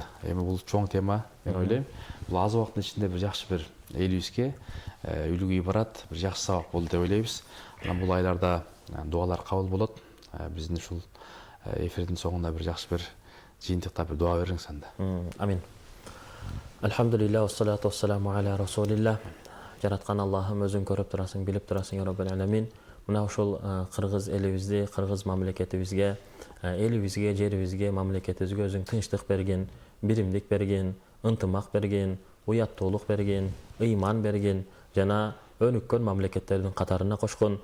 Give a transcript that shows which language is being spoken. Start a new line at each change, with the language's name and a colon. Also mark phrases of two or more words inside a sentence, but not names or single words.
Kyrgyz: Эми бул чоң тема, мен ойлойм. Бул аз убакыттын ичинде бир жакшы бир элибизге үлгү ибарат, бир жакшы сабак болду деп ойлойбуз. Анан бул айларда дуалар кабыл болот. Биздин ушул эфирдин соңунда бир жакшы бир жыйынтыкта бир дуа бериңиз анда. Амин.
Arabic: الحمد لله والصلاة والسلام على رسول الله.
Kyrgyz: Жараткан Аллахым, өзүң көрүп турасың, билип турасың,
Arabic: يا رب العالمين.
Kyrgyz: Мына ушул кыргыз элибизди, кыргыз мамлекетибизге, элибизге, жерибизге, мамлекетибизге өзүң тынчтык берген, биримдик берген, ынтымак берген, уяттуулук берген, ыйман берген, жана өнүккөн мамлекеттердин катарына кошкон.